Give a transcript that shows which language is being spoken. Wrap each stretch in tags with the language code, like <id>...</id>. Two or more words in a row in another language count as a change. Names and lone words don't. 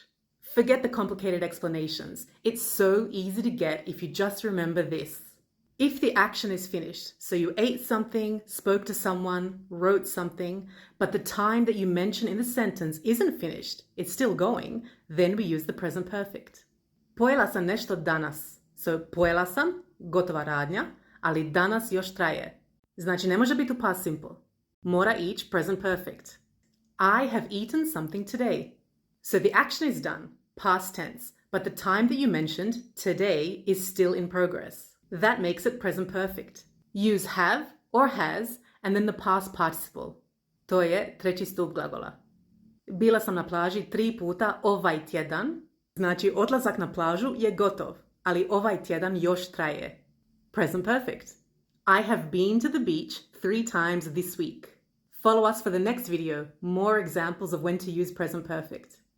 <en>Forget the complicated explanations. It's so easy to get if you just remember this. If the action is finished, so you ate something, spoke to someone, wrote something, but the time that you mention in the sentence isn't finished, it's still going, then we use the present perfect.</en> <hr>Pojela sam nešto danas. So pojela sam, gotova radnja, ali danas još traje. Znači ne može biti u</hr> <en>past simple.</en> <hr>Mora ići</hr> <en>present perfect. I have eaten something today. So the action is done, past tense, but the time that you mentioned, today, is still in progress. That makes it present perfect. Use have or has and then the past participle.</en> <hr>To je treći stup glagola. Bila sam na plaži 3 puta ovaj tjedan. Znači odlazak na plažu je gotov, ali ovaj tjedan još traje.</hr> <en>Present perfect. I have been to the beach 3 times this week. Follow us for the next video, more examples of when to use present perfect.</en>